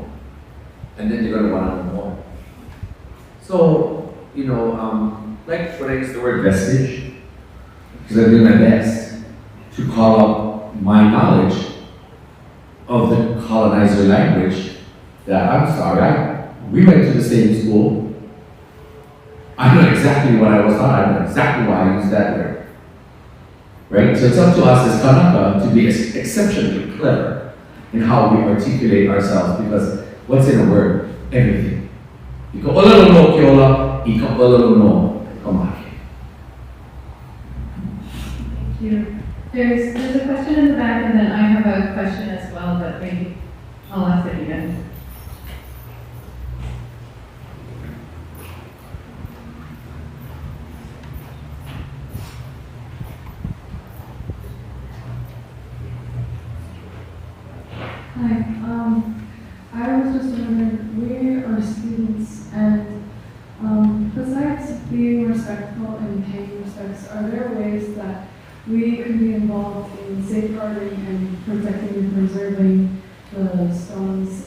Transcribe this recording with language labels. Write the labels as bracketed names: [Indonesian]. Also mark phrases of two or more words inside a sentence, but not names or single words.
[English] And then they're going to want to know more. So, like when I use the word vestige, because I do my best to call out my knowledge of the colonizer language that, I'm sorry, we went to the same school. I know exactly what I was taught. I know exactly why I used that word. Right? So it's up to us as Kanaka to be exceptionally clever in how we articulate ourselves, because what's in a word? Everything. [Hawaiian] Iko ʻōlelo no keola, iko ʻōlelo no kamake. [English] Thank you. There's a question in the back, and then I have a question as well, but maybe I'll ask it again. Hi, I was just wondering, we are students, and besides being respectful and paying respects, are there ways that we could be involved in safeguarding and protecting and preserving the stones?